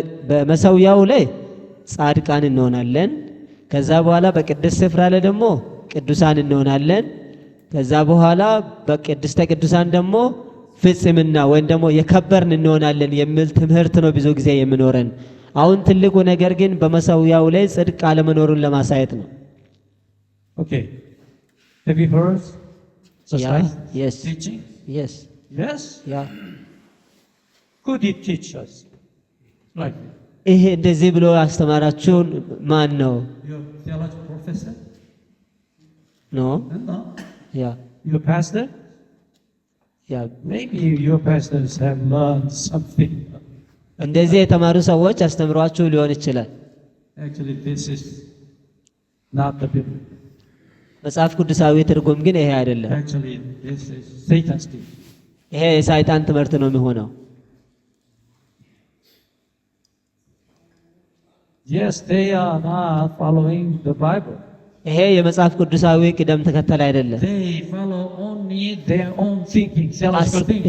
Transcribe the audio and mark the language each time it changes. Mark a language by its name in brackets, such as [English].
[Amharic] በመሰዊያው ላይ ጻድቃን እንሆናለን። ከዛ በኋላ በቅድስት ስፍራ ላይ ደግሞ ቅዱሳን እንሆናለን። ከዛ በኋላ በቅድስተ ቅዱሳን ደግሞ ፍጽምና ወይም ደግሞ የከበርን እንሆናለን የሚል ትምህርት ነው ብዙ ጊዜ የሚኖረን። አሁን ትልቁ ነገር ግን በመሰዊያው ላይ ጽድቅ አለመኖሩን ለማሳየት ነው። [English] Okay. Have you heard such yes. teaching? Yes. Yes? Yeah. Could he teach us? Like [Amharic] ይሄ እንደዚህ ብሎ አስተማራችሁን ማን ነው? [English] your theology professor? No. No. Yeah. Your pastor? Yeah. Maybe your pastors have learned something. [Amharic] እንደዚህ የተማሩ ሰዎች አስተምሯችሁ ሊሆን ይችላል። [English] Actually, this is not the Bible. [Amharic] መጽሐፍ ቅዱሳዊ ትርጉም ግን ይሄ አይደለም። [English] Actually, this is Satan's teaching. [Amharic] ይሄ የሰይጣን ትምህርት ነው የሚሆነው። [English] Yes, they are not following the Bible. [Amharic] ይሄ የመጽሐፍ ቅዱሳዊ ቅደም ተከተል አይደለም። [English] They follow only their own thinking, theological thinking.